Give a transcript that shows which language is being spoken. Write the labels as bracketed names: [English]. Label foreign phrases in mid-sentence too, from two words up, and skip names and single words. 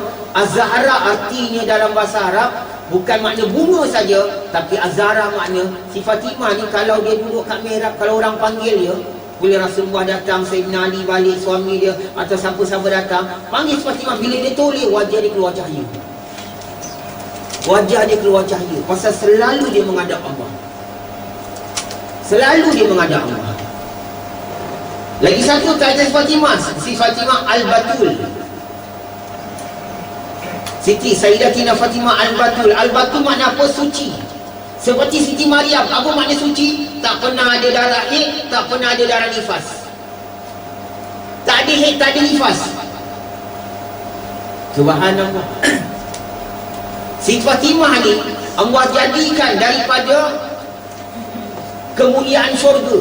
[Malay] Az-Zahra artinya dalam bahasa Arab bukan makna bunga saja, tapi Az-Zahra makna si Fatimah ni kalau dia duduk kat mihrab, kalau orang panggil dia, bila Rasulullah datang, Sayyidina Ali balik, suami dia atau siapa-siapa datang, panggil si Fatimah, bila dia toleh, wajah dia keluar cahaya. Wajah dia keluar cahaya. Pasal selalu dia menghadap Allah. Selalu dia menghadap Allah. Lagi satu kata si Fatimah Al-Batul. Siti Sayyidatina Fatimah Al-Batul. Al-Batul makna apa? Suci. Seperti Siti Maryam. Apa makna suci? Tak pernah ada darah haid, tak pernah ada darah nifas. Tak ada haid, tak ada nifas. Subhanallah. Si Fatimah ni Allah jadikan daripada kemuliaan syurga.